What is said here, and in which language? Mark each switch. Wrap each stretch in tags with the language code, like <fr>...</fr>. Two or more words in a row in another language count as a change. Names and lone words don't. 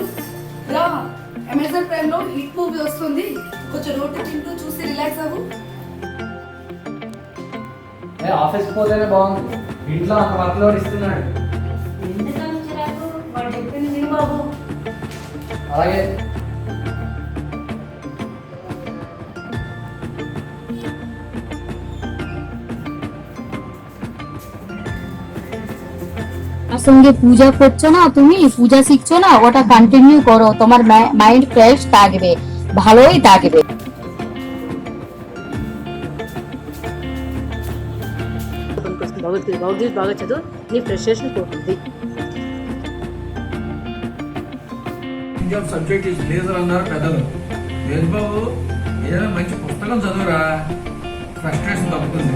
<te>రా, అమెజాన్ ప్రైమ్లో</te> <en>hit movie</en> <te>వస్తుంది, కొంచెం రోటీ తింటూ చూసి రిలాక్స్ అవ్వు. ఆఫీస్కి పోతేనే బాగుంది, ఇంట్లో అంత</te> <en>work load</en> <te>ఇస్తున్నాడు. అలాగే</te> <bn>সঙ্গে পূজা করছো না, তুমি পূজা শিখছো না, ওটা কন্টিনিউ করো, তোমার</bn> <en>mind fresh</en> <bn>থাকবে, ভালোই থাকবে।</bn> <te>భగవద్గీత బాగా చదువు, నీ ఫ్రస్ట్రేషన్ పోతుంది.</te> <en>subject is laser</en> <te>అన్నారు పెద్దలు. లేదు బాబు, ఏదైనా మంచి పుస్తకం చదువురా, ఫ్రస్ట్రేషన్ తప్పుతుంది.</te>